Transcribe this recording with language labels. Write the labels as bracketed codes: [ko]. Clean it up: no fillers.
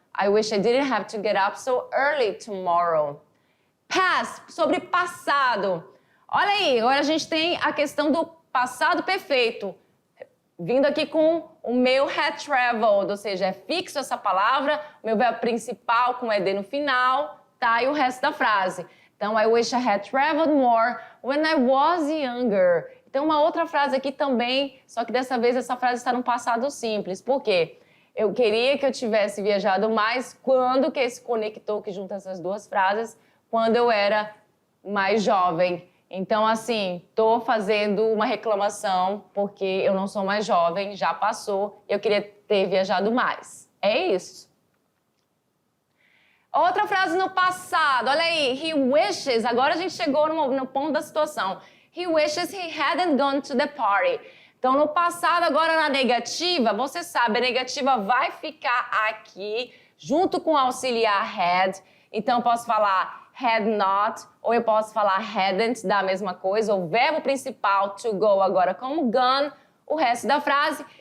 [en] I wish I didn't have to get up so early tomorrow. [pt] Past, sobre passado. Olha aí, agora a gente tem a questão do passado perfeito. Vindo aqui com o meu had traveled, ou seja, é fixo essa palavra, o meu verbo principal com ed no final, tá? E o resto da frase. Então, [en] I wish I had traveled more when I was younger. [pt] Então, uma outra frase aqui também, só que dessa vez essa frase está no passado simples. Por quê? Eu queria que eu tivesse viajado mais quando que esse conector que junta essas duas frases, quando eu era mais jovem. Então, assim, tô fazendo uma reclamação porque eu não sou mais jovem, já passou, e eu queria ter viajado mais. É isso. Outra frase no passado, olha aí, [en] he wishes, [pt] agora a gente chegou no ponto da situação. [en] He wishes he hadn't gone to the party. [pt] Então, no passado, agora na negativa, você sabe, a negativa vai ficar aqui, junto com o auxiliar had. Então, eu posso falar had not, ou eu posso falar hadn't, da mesma coisa. O verbo principal, to go, agora como gone, o resto da frase.